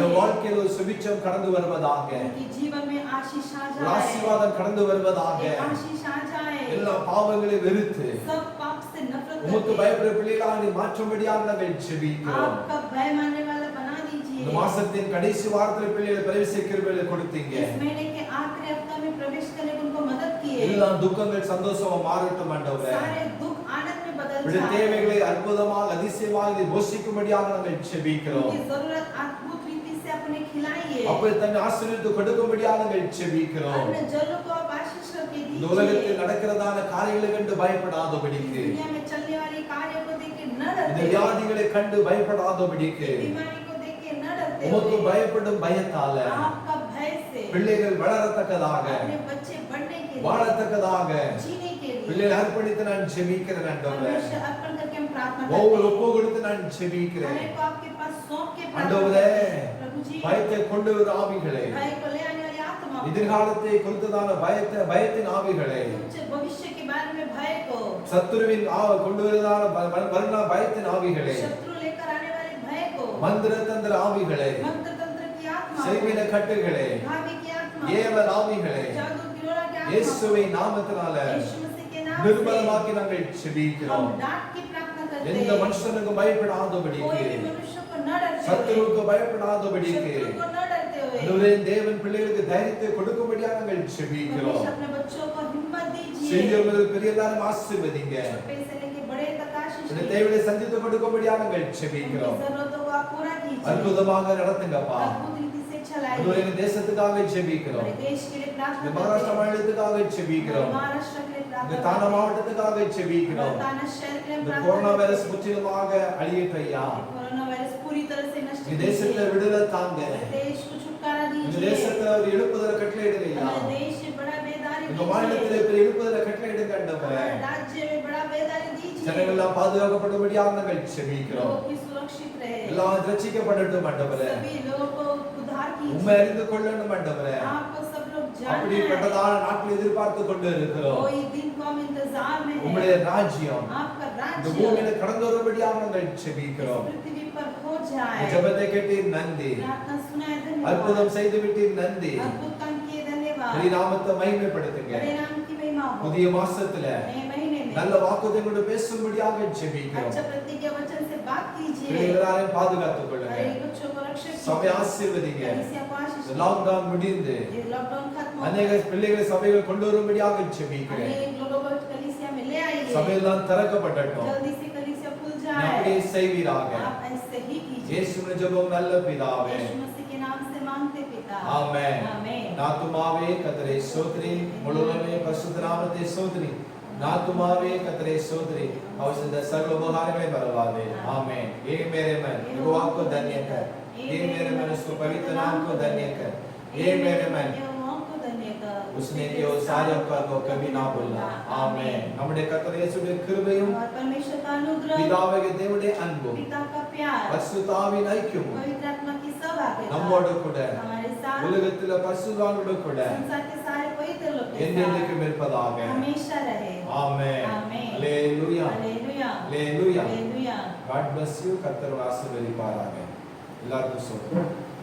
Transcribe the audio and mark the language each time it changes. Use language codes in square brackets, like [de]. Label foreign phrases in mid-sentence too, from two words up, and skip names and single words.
[hi] लीजिए। [ta] வாழ்க்கையில் ஒரு சுபிட்சம் கடந்து வருவதாக, [hi] उनके जीवन में आशीष आ [ta] ஒரு [hi] जाए, [ta] ஆசீர்வாதம் கடந்து வருவதாக, [hi] एक आशीष आ जाए, [ta] எல்லா பாவங்களையும் வெறுத்து [hi] सब पाप से नफरत [ta] உமக்கு [hi] करके [ta] பயப்படுற பிள்ளைகளாக நீ மாற்றும்படியாக நாங்கள் ஜெபிக்கிறோம். [hi] आपका भय मानने वाला बना दीजिए। [ta] இந்த மாசத்தின் கடைசி வாரத்தில் பிள்ளைகளை பிரவேசிக்கிறவர்களை கொடுத்தீங்க. [hi] इस महीने के आखिरी हफ्ता में प्रवेश करने को उनको मदद किए। [ta] எல்லா துக்கங்கள் சந்தோஷமா மாறட்டும் ஆண்டவரே. [hi] सारे दुख आनंद में बदल [ta] உடைய [hi] जाए। [ta] தேவைகளை அற்புதமாக அதிசயமாக நீ போஷிக்கும்படியாக நாங்கள் ஜெபிக்கிறோம். [hi] उनकी जरूरत अद्भुत रीति से अपने खिलाइए। [ta] அப்படி தன்னை ஆசீர்வதித்து கொடுக்கும்படியாக நாங்கள் ஜெபிக்கிறோம். [hi] अपने जलों को आप आशीष करके [ta] இந்த உலகத்தில் [hi] दीजिए। [ta] நடக்கிறதான காரியங்களை கண்டு பயப்படாதபடிக்கு, [hi] दुनिया में चलने वाली कार्यों को देख के न [ta] இந்த [hi] डरते हुए, [ta] வியாதிகளை கண்டு பயப்படாதபடிக்கு, [hi] बीमारी को देख के न डरते [ta] உமக்கு [hi] हुए, [ta] பயப்படும் பயத்தால [hi] आपका भय से [ta] பிள்ளைகள் வளரத்தக்கதாக, [hi] अपने बच्चे बढ़ने के लिए, [ta] வாழத்தக்கதாக [hi] जीने के लिए [ta] பிள்ளைகளை அர்ப்பணித்து நான் ஜெபிக்கிறேன் ஆண்டவரே. [hi] परमेश्वर अर्पण करके हम प्रार्थना [ta] ஒவ்வொரு [hi] करते [ta] ஒப்பு [hi] हैं। [ta] கொடுத்து நான் ஜெபிக்கிறேன். [hi] हमें को आपके पास सौंप के प्रार्थना [ta] ஆண்டவரே, [hi] करते हैं। प्रभु जी, [ta] பயத்தை கொண்டு வரும் ஆவிகளை, [hi] भय को ले आने वाली आत्मा को, [ta] எதிர்காலத்தை குறித்ததான பயத்தின் ஆவிகளை, [hi] उच्च भविष्य के बारे में भय को, [ta] சத்துருவின் கொண்டு வருவதான மரண பயத்தின் ஆவிகளை, [hi] शत्रु लेकर आने वाले भय को, [ta] மந்திர தந்திர ஆவிகளை, [hi] मंत्र तंत्र की आत्मा [ta] செய்வின [hi] को, [ta] கட்டுகளை, [hi] भावी की आत्मा, [ta] ஏவல் ஆவிகளை [hi] जादू गिरोह की आत्मा [ta] இயேசுவின் [hi] को, [ta] நாமத்தினால [hi] यीशु मसीह के नाम से [ta] நிர்மலமாக்கி நாங்கள் [hi] हम [ta] ஜெபிக்கிறோம். [hi] डांट की प्रार्थना करते [ta] எந்த [hi] हैं। [ta] மனுஷனுக்கும் பயப்படாதபடிக்கு, [hi] कोई भी मनुष्य को न डरते हुए, [ta] சத்துருவுக்கு பயப்படாதபடிக்கு, [hi] शत्रु को न डरते हुए, [ta] ஆண்டவரே, தேவன் பிள்ளைகளுக்கு தைரியத்தை கொடுக்கும்படியாக நாங்கள் ஜெபிக்கிறோம். [hi] परमेश्वर अपने बच्चों को हिम्मत दीजिए। [ta] சிறியவர்கள் பெரிய எல்லாரும் ஆசீர்வதிங்க. [hi] छोटे से लेके बड़े तक आशीष [ta] இந்த [hi] दीजिए। [ta] தேவையை சந்தித்து கொடுக்கும்படியாக நாங்கள் [hi] उनकी [ta] ஜெபிக்கிறோம். [hi] जरूरतों को आप पूरा कीजिए। [ta] அற்புதமாக நடத்துங்கப்பா. [hi] अद्भुत रीति से चलाइए। [ta] ஆண்டவரே, இந்த தேசத்துக்காக ஜெபிக்கிறோம். [hi] हमारे देश के लिए [ta] இந்த [hi] प्रार्थना [ta] மகாராஷ்டிரா [hi] करते हैं। [ta] மாநிலத்துக்காக ஜெபிக்கிறோம். [hi] महाराष्ट्र के लिए [ta] இந்த [hi] प्रार्थना [ta] தானா [hi] करते हैं। [ta] மாவட்டத்துக்காக ஜெபிக்கிறோம். [hi] ताना शहर के लिए [ta] இந்த [hi] प्रार्थना [ta] கொரோனா [hi] करते [ta] வைரஸ் [hi] हैं। [ta] முற்றிலுமாக அழியட்டும் ஐயா. [hi] कोरोना वायरस पूरी तरह से नष्ट [ta] இந்த தேசத்துல [hi] कीजिए। [ta] விடுதலை தாங்க. [hi] देश को छुटकारा [ta] இந்த [hi] दीजिए। [ta] தேசத்துல ஒரு எழுப்புதலை கட்டளையிடுங்க ஐயா. [hi] हमारे देश में बड़ा बेदारी [ta] இந்த மாநிலத்திலே [hi] दीजिए। [ta] பெரிய எழுப்புதலை கட்டளையிடுங்க ஆண்டவரே. [hi] हमारे राज्य में बड़ा बेदारी दीजिए। [ta] ஜனங்கள் எல்லாம் பாதுகாக்கப்படும்படியாக நாங்கள் ஜெபிக்கிறோம். [hi] लोग भी सुरक्षित रहे। [ta] எல்லாம் ரட்சிக்கப்படட்டும் ஆண்டவரே. [hi] सभी लोगों को उद्धार [ta] உம்மை [hi] कीजिए। [ta] அறிந்து கொள்ளணும் ஆண்டவரே. [hi] आपको सब लोग जानना है। [ta] அப்படிப்பட்டதான நாட்கள் எதிர்பார்த்து கொண்டு இருக்கிறோம். [hi] कोई दिन को हम इंतजार में [ta] உம்முடைய [hi] हैं। [ta] ராஜ்யம் [hi] आपका [ta] இந்த [hi] राज्य [ta] பூமியில கடந்து வரும்படியாக நாங்கள் [hi] इस [ta] ஜெபிக்கிறோம். [hi] पृथ्वी पर हो [ta] இந்த [hi] जाए। [ta] ஜெபத்தை கேட்டீர் நன்றி. [hi] प्रार्थना सुनाए [ta] அற்புதம் [hi] धन्यवाद। [ta] செய்து விட்டீர் நன்றி. [hi] अद्भुत काम किए धन्यवाद। [ta] உம்முடைய நாமத்தை மகிமைப்படுத்துங்க. [hi] बड़े नाम की महिमा हो। [ta] புதிய மாசத்துல [hi] नए महीने में [ta] நல்ல வாக்குத்தத்தங்களோடு பேசும்படியாக ஜெபிக்கிறோம். [hi] अच्छा प्रतिज्ञा वचन से बात कीजिए। [ta] எல்லாரையும் பாதுகாத்துக் கொள்ளுங்க. [hi] हमारे बच्चों को रक्षित [ta] சபை [hi] कीजिए। [ta] ஆசீர்வதிங்க. [hi] कलीसिया को आशीष दीजिए। [ta] லாக்டவுன் முடிந்து [hi] ये लॉकडाउन खत्म हो [ta] அநேக பிள்ளைகளை சபைகள் கொண்டு வரும்படியாக ஜெபிக்கிறேன். [hi] अनेक लोगों को कलीसिया में ले आइए। [ta] சபையெல்லாம் திறக்கப்படட்டும். [hi] जल्दी से कलीसिया खुल [ta] நீ [hi] जाए। [ta] அப்படியே செய்வீராக. [hi] आप ऐसे ही कीजिए। [ta] இயேசுவின் ஜெபம் நல்ல பிதாவே. [hi] यीशु मसीह के नाम से मांगते पिता। [ta] ஆமென். [hi] आमेन। [ta] நாத்துமாவே கர்த்தரை ஸ்தோத்திரி. முழுவதுமே பரிசுத்த நாமத்தை ஸ்தோத்திரி. நாத்துமாவே கர்த்தரை ஸ்தோத்திரி. அவர் செய்த சகல உபகாரங்களை மறவாதே. ஆமென். [hi] ये मेरे मन यहोवा को धन्य कर. ये मेरे मन उसको पवित्र नाम को धन्य कर. ये मेरे मन यहोवा को धन्य कर। उसने जो सारे उपकार को कभी ना भूलना. आमेन. [ta] நம்முடைய கர்த்தர் இயேசுவின் கிருபையும் [hi] और परमेश्वर का अनुग्रह, [ta] பிதாவாகிய தேவனுடைய அன்பும் [hi] पिता का प्यार, [ta] பரிசுத்த ஆவியின் ஐக்கியமும் [hi] पवित्र आत्मा की सहभागिता [ta] நம்மோடு கூட [hi] हमारे साथ [ta] உலகத்தில் பரிசுத்தவான்களோடு கூட [hi] संसार के सारे पवित्र लोग के [ta] என்றென்றைக்கும் [hi] साथ [ta] இருப்பதாக. [hi] हमेशा रहे। [ta] ஆமென். ஆமென். அல்லேலூயா. [hi] हालेलुया। [ta] அல்லேலூயா. [hi] हालेलुया। [en] God bless you. [ta] கர்த்தர் ஆசீர்வதிப்பாராக. எல்லாருக்கும் சொல்லுங்க.